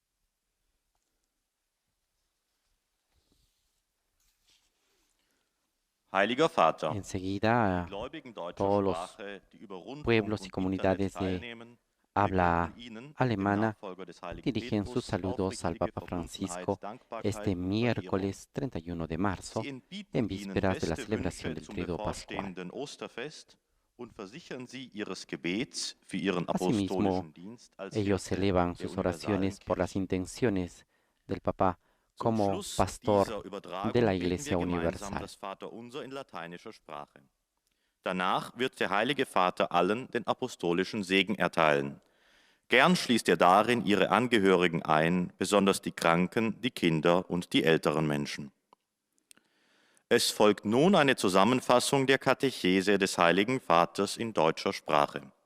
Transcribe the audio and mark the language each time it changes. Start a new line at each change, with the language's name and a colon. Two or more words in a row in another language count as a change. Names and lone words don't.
Spanish: Enseguida, todos los pueblos y comunidades de habla alemana dirigen sus saludos al Papa Francisco este miércoles 31 de marzo, en vísperas de la celebración del Tríduo Pascual. Asimismo, ellos elevan sus oraciones por las intenciones del Papa como pastor de la Iglesia Universal.
German: Danach wird der Heilige Vater allen den apostolischen Segen erteilen. Gern schließt er darin ihre Angehörigen ein, besonders die Kranken, die Kinder und die älteren Menschen. Es folgt nun eine Zusammenfassung der Katechese des Heiligen Vaters in deutscher Sprache.